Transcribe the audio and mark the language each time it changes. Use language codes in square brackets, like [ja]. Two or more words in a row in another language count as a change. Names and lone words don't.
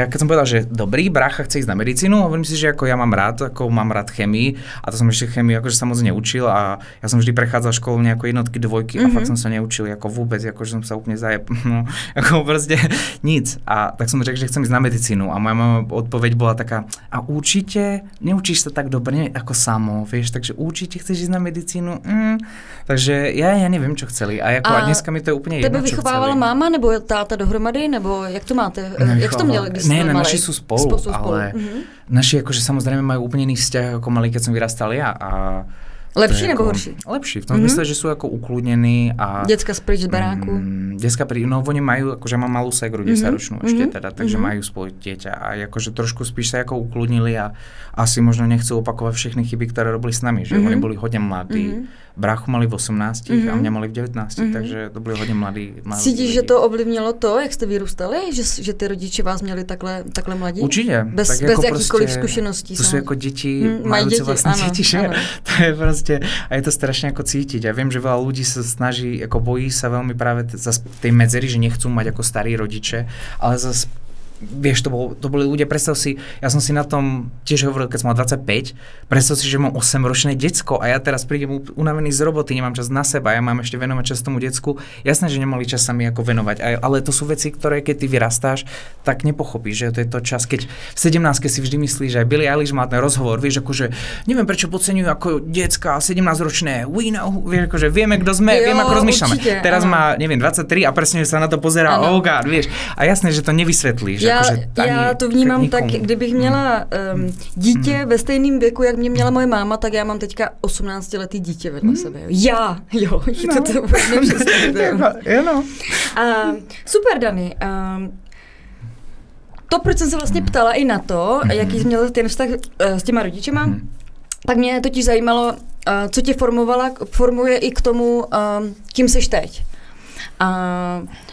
[sk] Keď som povedal, že dobrý, brácha chce ísť na medicínu, hovorím si, že ako ja mám rád chemii a to som ešte chemiu akože sa moc neučil a ja som vždy prechádzal školu nejako jednotky, dvojky a fakt som sa neučil ako vôbec, akože som sa úplne ako proste nic. A tak som řekl, že chcem ísť na medicínu a moja mama odpoveď bola taká, a určite neučíš sa tak dobre ako samo, vieš, takže určite chceš ísť na medicínu. Takže ja neviem, čo chceli a dneska mi to je úplne jedno, čo chceli. [cs] Tebe vychovávala máma nebo táta dohromady, nebo jak to máte? Jak to měli, když ne, [sk] naši sú spolu, ale naši akože samozrejme majú úplne iný vzťah, ako mali, keď som vyrastal ja. [cs] A lepší nebo horší? [sk] Lepší, v tom zmysle, že sú ako ukludnení a... Decka sprič z baráku. Oni majú, akože mám malú segru, 10-ročnú ešte teda, takže majú svoje dieťa a akože trošku spíš sa ako ukludnili a asi možno nechcú opakovať všechny chyby, ktoré robili s nami, že oni boli hodne mladí. [cs] Bráchu mali v 18 a mě mali v 19, takže to byli hodně mladí. Cítíš, že to ovlivnilo to, jak jste vyrůstali? Že ty rodiče vás měli takhle mladí? Určitě. Bez jakýchkoliv zkušeností. To jsou jako děti, majúce vlastne děti, že? To je prostě, a je to strašně jako cítiť. [sk] Ja vím, že veľa ľudí sa snaží, jako bojí sa veľmi práve tej medzery, že nechcú mať ako starí rodiče, ale zase vieš, to boli ľudia, predstav si, ja som si na tom tiež hovoril, keď som mal 25, predstav si, že mám 8-ročné decko a ja teraz prídem unavený z roboty, nemám čas na seba, ja mám ešte venovať čas tomu decku. Jasné, že nemali čas sa mi ako venovať, ale to sú veci, ktoré keď ty vyrastáš, tak nepochopíš, že to je to čas, keď v 17 si vždy myslíš, že aj Billie Eilish má ten rozhovor, vieš, akože neviem prečo podceňujú ako decka 17-ročné, [en] we know, [sk] vieš, akože vieme, kto sme, vieme, ako rozmýšľame. Určite, teraz má, neviem, 23 a presne sa na to pozerá, [en] oh God, [sk] vieš. A jasné, že to nevysvetlíš. [cs] Já to vnímám tak, kdybych měla dítě ve stejném věku, jak mě měla moje máma, tak já mám teďka 18letý dítě vedle sebe. To vůbec nepředstavit. Super, Dani. To, proč jsem se vlastně ptala i na to, jaký jsi měl ten vztah s těma rodičema, tak mě totiž zajímalo, co tě formuje i k tomu, kým jsi teď.